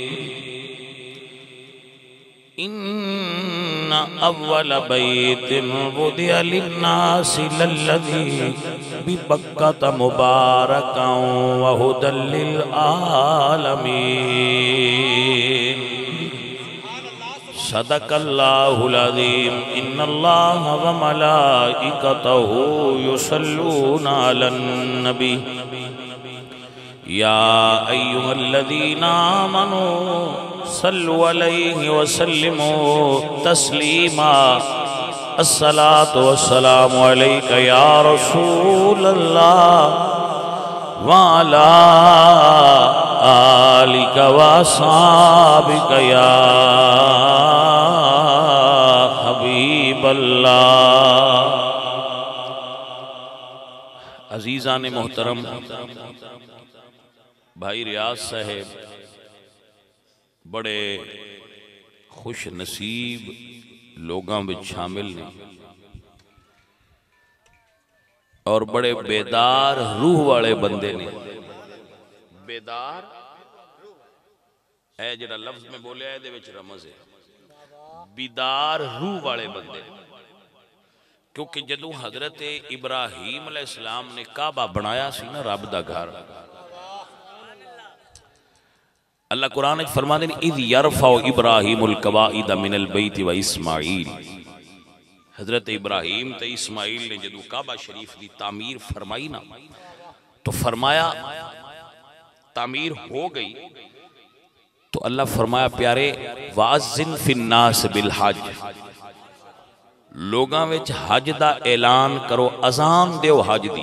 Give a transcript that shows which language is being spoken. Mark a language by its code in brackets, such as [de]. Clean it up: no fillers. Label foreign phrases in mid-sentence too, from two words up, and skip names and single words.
[ar] إن أول بيت وضع للناس للذي ببكة مباركا وهدى للعالمين. صدق الله العظيم. إن الله وملائكته يصلون على النبي يا أيها الذين آمنوا صلوا عليه وسلموا تسليما. الصلاة والسلام عليك يا رسول الله وعلى آلك وأصحابك يا حبيب الله. [pa] عزیزان محترم، بھائی ریاض صاحب بڑے خوش نصیب لوگوں میں شامل نے اور بڑے بیدار روح والے بندے نے. بیدار ہے جہڑا لفظ میں بولیا ایہدے وچ رمز ہے، بیدار روح والے بندے. کیونکہ جدوں حضرت ابراہیم علیہ السلام نے کعبہ بنایا سی نا، رب دا گھر, [ur] اللہ قرآن میں فرماتے ہیں [ar] إذ يرفع إبراهيم القواعد من البيت وإسماعيل. [pa] حضرت ابراہیم تے اسماعیل نے جدوں کعبہ شریف کی تعمیر فرمائی نا، تو فرمایا تعمیر ہو گئی تو اللہ فرمایا پیارے [ar] وأذن في الناس بالحج, [pa] لوگاں وچ حج دا اعلان کرو، اذان دیو حج دی.